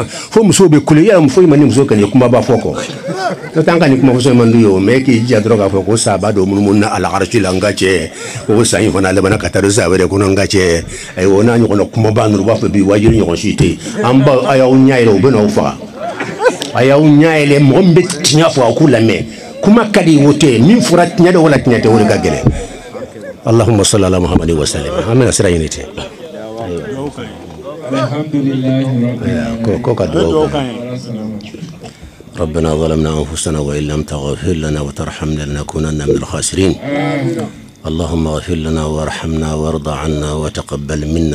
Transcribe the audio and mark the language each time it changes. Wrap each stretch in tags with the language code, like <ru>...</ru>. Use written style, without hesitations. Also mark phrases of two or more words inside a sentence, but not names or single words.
<bm>fo musow bɛ kule yala foyi ma ni muso ka nin kumaba fɔ kɔ n'o tɛ an ka nin kuma fɔsɔn man d'u ye o mais k'i jija dɔrɔn k'a fɔ ko saba dɔ munumunu na ala arasi la n ka cɛ o san in fana labanna ka taa don sa wɛrɛ kɔnɔ n ka cɛ ayiwa o n'a ɲɔgɔnna kumaba ninnu u b'a fɔ bi wajibi ɲɔgɔn si tɛ yen an ba a y'aw ɲɛ yɛlɛ u bɛ n'aw faga a y'aw ɲɛ yɛlɛ mɔgɔ min bɛ tiɲɛ fɔ a k'u lamɛn kuma ka di o tɛ min fɔra tiɲɛ dɔ wala tiɲɛ tɛ o de ka gɛlɛn</bm> <ar>اللهم صل على محمد وسلم امين اسرا ينتي الحمد لله ربنا ظلمنا انفسنا وان لم تغفر لنا وترحمنا لنكونن من الخاسرين اللهم اغفر لنا وارحمنا وارض عنا وتقبل منا</ar>